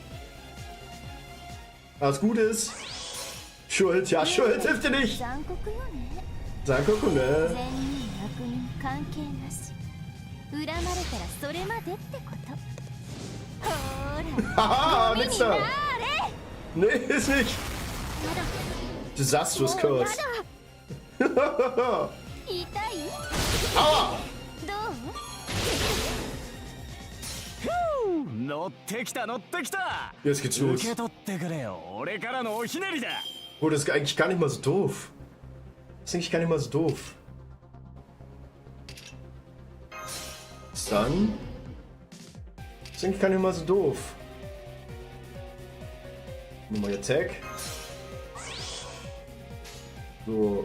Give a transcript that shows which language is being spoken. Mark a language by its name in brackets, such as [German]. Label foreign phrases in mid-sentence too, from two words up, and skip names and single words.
[German] Das Gute ist, Schuld, ja, Schuld hilft dir nicht. Sankoku, ne? Haha, nix da. Nee, ist nicht. [English] Disastrous Curse. [German] Aua! [Japanese] 乗ってきた乗ってきた。 [German] Jetzt geht's los. [Japanese] 受け取ってくれよ。俺からのおひねりだ。 [German] Oh, das ist eigentlich gar nicht mal so doof. Das ist eigentlich gar nicht mal so doof. Dann. Das ist eigentlich gar nicht mal so doof. Nochmal Attack. So.